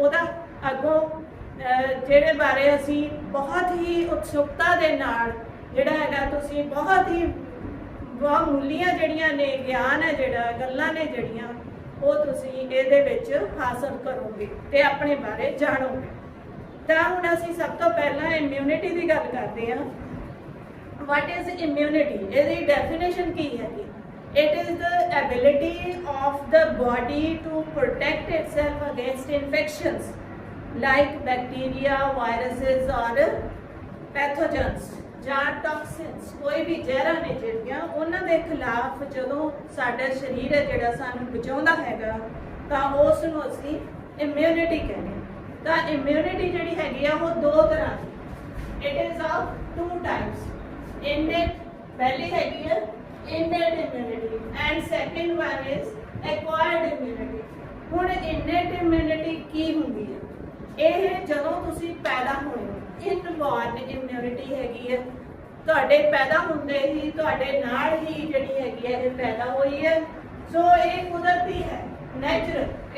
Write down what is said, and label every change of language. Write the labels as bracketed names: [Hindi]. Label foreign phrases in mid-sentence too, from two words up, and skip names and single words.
[Punjabi] ਉਹਦਾ ਅੱਗੋਂ ਜਿਹੜੇ ਬਾਰੇ ਅਸੀਂ ਬਹੁਤ ਹੀ ਉਤਸੁਕਤਾ ਦੇ ਨਾਲ ਜਿਹੜਾ ਹੈਗਾ ਤੁਸੀਂ ਬਹੁਤ ਹੀ ਬਹੁਮੁੱਲੀਆਂ ਜਿਹੜੀਆਂ ਨੇ ਗਿਆਨ ਹੈ ਜਿਹੜਾ ਗੱਲਾਂ ਨੇ ਜਿਹੜੀਆਂ ਉਹ ਤੁਸੀਂ ਇਹਦੇ ਵਿੱਚ ਹਾਸਲ ਕਰੋਗੇ ਤੇ ਆਪਣੇ ਬਾਰੇ ਜਾਣੋਗੇ। ਤਾਂ ਹੁਣ ਅਸੀਂ ਸਭ ਤੋਂ ਪਹਿਲਾਂ ਇਮਿਊਨਿਟੀ ਦੀ ਗੱਲ ਕਰਦੇ ਹਾਂ। [English] What is immunity? [Punjabi] ਇਹਦੀ ਡੈਫੀਨੇਸ਼ਨ ਕੀ ਹੈਗੀ? [English] It is the ability of the body to protect itself against infections like bacteria, viruses or pathogens ਜਾਂ ਟੌਕਸਿਨਸ। [Punjabi] ਕੋਈ ਵੀ ਜ਼ਹਿਰਾਂ ਨੇ ਜਿਹੜੀਆਂ ਉਹਨਾਂ ਦੇ ਖਿਲਾਫ ਜਦੋਂ ਸਾਡਾ ਸਰੀਰ ਹੈ ਜਿਹੜਾ ਸਾਨੂੰ ਬਚਾਉਂਦਾ ਹੈਗਾ ਤਾਂ ਉਸ ਨੂੰ ਅਸੀਂ ਇਮਿਊਨਿਟੀ ਕਹਿੰਦੇ ਹਾਂ। ਤਾਂ ਇਮਿਊਨਿਟੀ ਜਿਹੜੀ ਹੈਗੀ ਆ ਉਹ ਦੋ ਤਰ੍ਹਾਂ ਦੀ। [English] It is of two types. Innate [Punjabi] ਪਹਿਲੀ ਹੈਗੀ ਹੈ [English] innate immunity and second one is acquired immunity। [Punjabi] ਹੁਣ [English] innate immunity [Punjabi] ਕੀ ਹੁੰਦੀ ਹੈ? ਇਹ ਜਦੋਂ ਤੁਸੀਂ ਪੈਦਾ ਹੋਏ ਹੋ, [English] inborn immunity [Punjabi] ਹੈਗੀ ਹੈ, ਤੁਹਾਡੇ ਪੈਦਾ ਹੁੰਦੇ ਹੀ ਤੁਹਾਡੇ ਨਾਲ ਹੀ ਜਿਹੜੀ ਹੈਗੀ ਹੈ ਇਹ ਪੈਦਾ ਹੋਈ ਹੈ। ਸੋ ਇਹ ਕੁਦਰਤੀ ਹੈ, ਨੈਚੁਰਲ।